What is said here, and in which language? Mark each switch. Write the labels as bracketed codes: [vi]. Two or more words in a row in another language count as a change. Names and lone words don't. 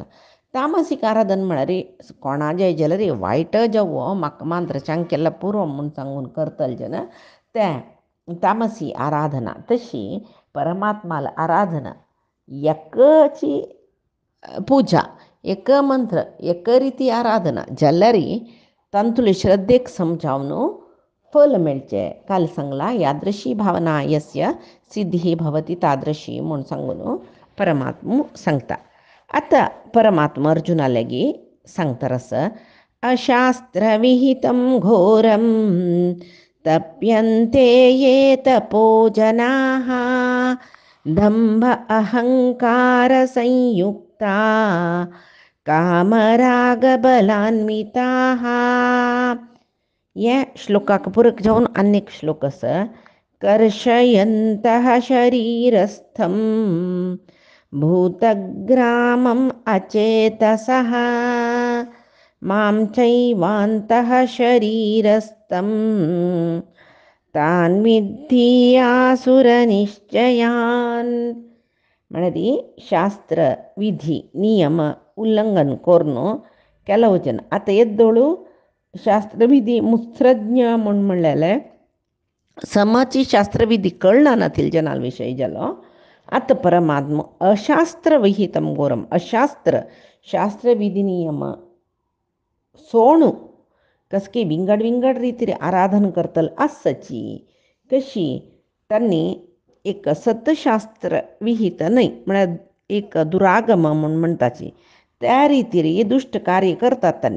[kok] तामसीक आराधना म्हळ्यार कोणा जाय जाल्यार वायट जावो म्हाका मांद्रच्यांक केला पुरो म्हूण सांगून करतले जन तें तामसी आराधना. तशी परमात्माला आराधना एकची पुजा एक मंत्र एक रिती आराधना जाल्यार तांतुले श्रद्धेक समजावन फल मेळचें. काल सांगला [sa] यादृशी भावना यस्य सिद्धी भवती तादृशी [kok] म्हूण सांगून परमात्मा सांगता. आतां परमात्मा अर्जुना लेगी सांगता रस. [sa] अशास्त्रविहितं घोरं तप्यन्ते ये तपो जनाः दंभ अहंकार संयुक्ता कामरागबलान्विताः. [kok] हे श्लोकाक पूरक जावन अनेक श्लोक आसा. [sa] कर्षयन्तः शरीरस्थं भूतग्रामम् अचेतसः मां चैवान्तः शरीरस्थं तान् विद्धि आसुरनिश्चयान्. [kok] म्हळ्यार शास्त्र विधी नियम उल्लंघन करून [kn] ಕೆಲವು ಜನ ಆತ ಎದ್ದೋಳು [kok] शास्त्रविधी मुत्सृज्ञ म्हणलेले समाची शास्त्रविधी कळना नातील जनांविषयी जालो. आतां परमात्मा [sa] अशास्त्रविहितं घोरम [kok] अशास्त्र शास्त्रविधी नियम सोडून कसके विंगड रितीर आराधन करतल आसची कशी त्यांनी एक सतशास्त्र विहित न्हय म्हळ्यार एक दुरागम म्हूण म्हणटाची त्या रितीर दुष्ट कार्य करतात त्यांनी.